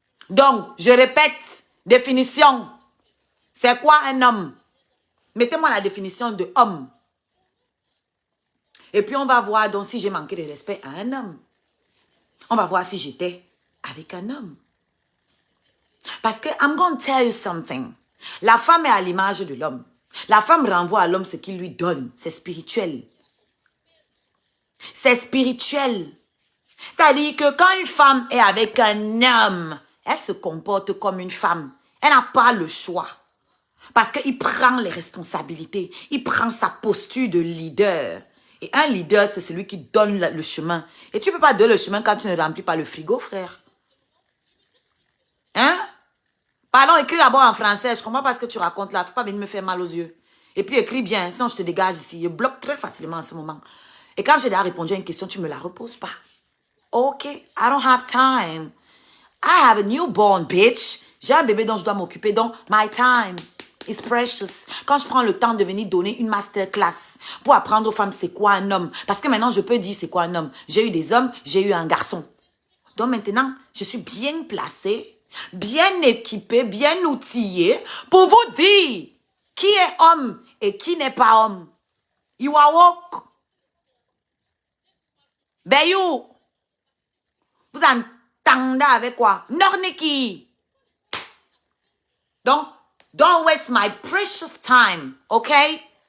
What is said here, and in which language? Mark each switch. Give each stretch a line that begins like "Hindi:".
French: Donc, je répète, définition. C'est quoi un homme? Mettez-moi la définition de homme. Et puis, on va voir donc si j'ai manqué de respect à un homme. On va voir si j'étais avec un homme. Parce que,
English: I'm going to tell you something.
French: La femme est à l'image de l'homme. La femme renvoie à l'homme ce qu'il lui donne. C'est spirituel. C'est spirituel. C'est-à-dire que quand une femme est avec un homme, elle se comporte comme une femme. Elle n'a pas le choix. Parce qu'il prend les responsabilités. Il prend sa posture de leader. Et un leader, c'est celui qui donne le chemin. Et tu ne peux pas donner le chemin quand tu ne remplis pas le frigo, frère. Hein? Pardon, écris d'abord en français. Je ne comprends pas ce que tu racontes là. Il ne faut pas venir me faire mal aux yeux. Et puis écris bien, sinon je te dégage ici. Je bloque très facilement en ce moment. Et quand j'ai déjà répondu à une question, tu ne me la reposes pas.
English: Ok, I don't have time. I have a newborn, bitch.
French: J'ai un bébé dont je dois m'occuper.
English: Donc, my time is precious.
French: Quand je prends le temps de venir donner une masterclass pour apprendre aux femmes c'est quoi un homme. Parce que maintenant, je peux dire c'est quoi un homme. J'ai eu des hommes, j'ai eu un garçon. Donc maintenant, je suis bien placée, bien équipée, bien outillée pour vous dire Qui est homme et qui n'est pas homme? Iwawok. Bayou. Vous entendez avec quoi? Norniki.
English: Donc, don't waste my precious time, okay?